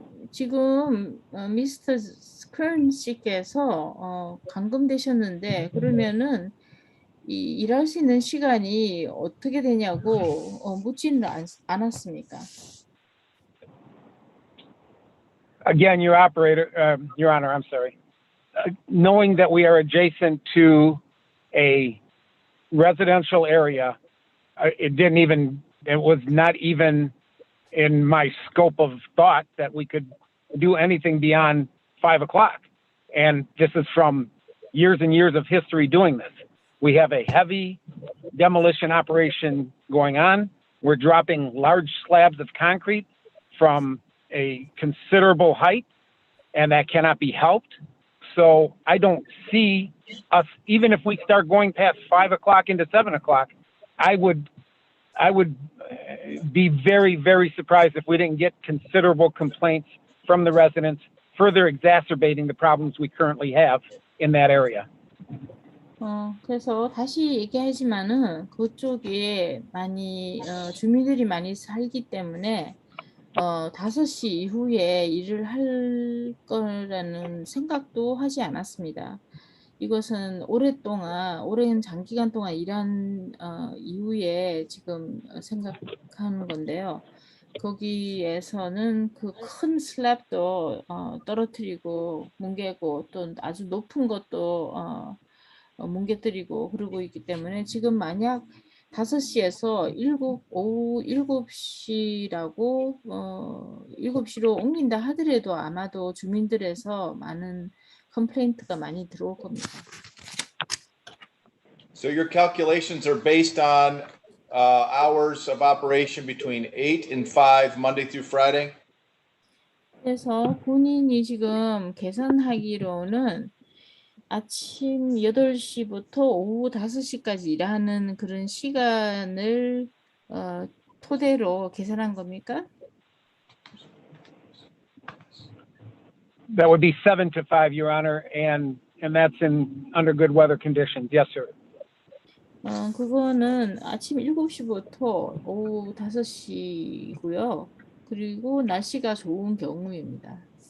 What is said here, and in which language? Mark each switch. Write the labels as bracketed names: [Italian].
[Korean] 지금 미스터 스크런 씨께서 감금되셨는데 그러면은 일할 수 있는 시간이 어떻게 되냐고 묻지는 않았습니까? [English] Again, Your Honor, I'm sorry. Knowing that we are adjacent to a residential area, it was not even in my scope of thought that we could do anything beyond 5 o'clock. And this is from years and years of history doing this. We have a heavy demolition operation going on. We're dropping large slabs of concrete from a considerable height, and that cannot be helped. So I don't see us, even if we start going past 5 o'clock into 7 o'clock, I would be very, very surprised if we didn't get considerable complaints from the residents, further exacerbating the problems we currently have in that area. [Korean] 그래서 다시 얘기하지만은 그쪽에 많이 주민들이 많이 살기 때문에 5시 이후에 일을 할 거라는 생각도 하지 않았습니다. 이것은 오랜 장기간 동안 일한 이후에 지금 생각하는 건데요. 거기에서는 그 큰 슬랩도 떨어뜨리고 뭉개고 또 아주 높은 것도 뭉개뜨리고 그러고 있기 때문에 지금 만약 5시에서 오후 7시라고 7시로 옮긴다 하더라도 아마도 주민들에서 많은 컴플레인트가 많이 들어올 겁니다. [English] So your calculations are based on hours of operation between 8 and 5 Monday through Friday? [Korean] 그래서 본인이 지금 계산하기로는 아침 8시부터 오후 5시까지 일하는 그런 시간을 토대로 계산한 겁니까? [English] That would be 7 to 5, Your Honor, and that's under good weather conditions. Yes, sir. [Korean] 그거는 아침 7시부터 오후 5시고요. 그리고 날씨가 좋은 경우입니다.